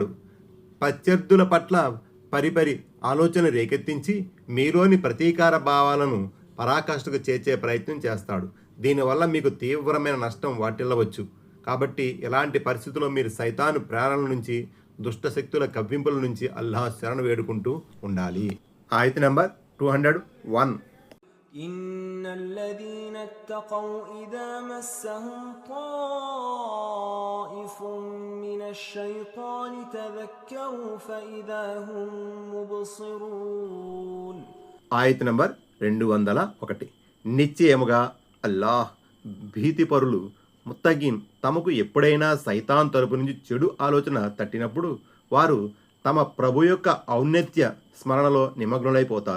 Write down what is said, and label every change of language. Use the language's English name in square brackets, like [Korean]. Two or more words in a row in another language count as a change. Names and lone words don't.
[Telugu] ప్రత్యర్థుల పట్ల పరిపరి ఆలోచన రేకెత్తించి మీలోని ప్రతీకార భావాలను పరాకాష్ఠకు చేర్చే ప్రయత్నం చేస్తాడు. దీనివల్ల మీకు తీవ్రమైన నష్టం వాటిల్లవచ్చు. కాబట్టి ఇలాంటి పరిస్థితుల్లో మీరు సైతాను ప్రేరణల నుంచి, దుష్టశక్తుల కవ్వింపుల నుంచి అల్లాహ్ శరణు వేడుకుంటూ ఉండాలి. ఆయత నంబర్ 201. [Arabic] إن الذين اتقوا إذا مسهم طائف من الشيطان تذكروا فإذا هم مبصرون. [Telugu] ఆయత నంబర్ 201. నిశ్చయముగా అల్లాహ్ భీతిపరులు ముత్తగీన్ తమకు ఎప్పుడైనా సైతాన్ తరపు నుంచి చెడు ఆలోచన తట్టినప్పుడు వారు తమ ప్రభు యొక్క ఔన్నత్య స్మరణలో నిమగ్నులైపోతారు.